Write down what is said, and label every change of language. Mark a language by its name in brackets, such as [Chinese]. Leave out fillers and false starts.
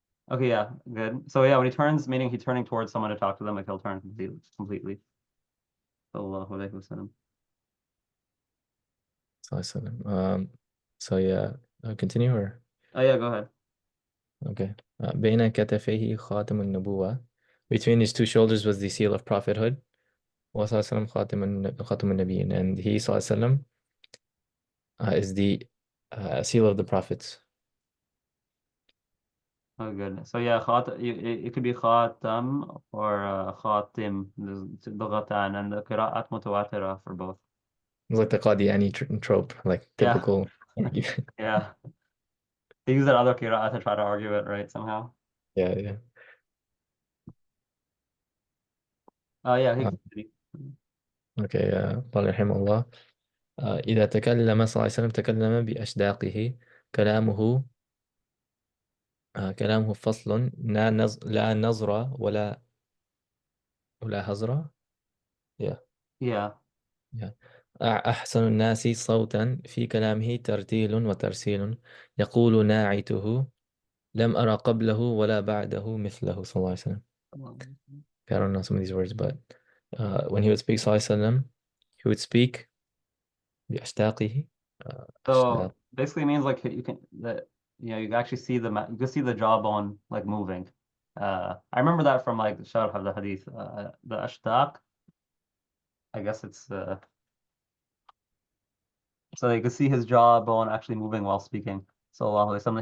[English] Okay, yeah, good. So yeah, when he turns, meaning he's turning towards someone to talk to them, like he'll turn completely. Sallallahu alaihi wasallam. So I said, so yeah, continue or Oh yeah, go ahead. okay. [Arabic] بين كتفيه خاتم النبوة. [English] Between his two shoulders was the seal of prophethood. [Arabic] وصلى الله عليه وسلم خاتم النبيين. [English] And he صلى الله عليه وسلم is the seal of the prophets. Oh, good. So yeah, it could be khatam or khatim. There's lughatan and the qira'at mutawatira for both. It's like the Qadiani trope, like Yeah, typical argument. yeah. They use that other qira'at to try to argue it, right, somehow. Yeah, yeah. Oh yeah, he Uh, can okay, [Arabic] قال رحمه الله إذا تكلم صلى الله عليه وسلم تكلم بأشداقه. كلامه كلامه فصل لا نظرة ولا هزرة. [English] Yeah, Yeah. yeah. [Arabic] أحسن الناس صوتا في كلامه ترتيل وترسيل. يقول ناعته لم أرى قبله ولا بعده مثله صلى الله عليه وسلم. [English] I don't know some of these words, but when he would speak صلى الله عليه وسلم, he would speak [Arabic] بأشداقه. [English] So [Arabic] أشداق. [English] basically it means like you can that you can actually see you can see the jawbone like moving. I remember that from like the Sharh of the Hadith. The ashtaq, I guess it's so you could see his jawbone actually moving while speaking. Something.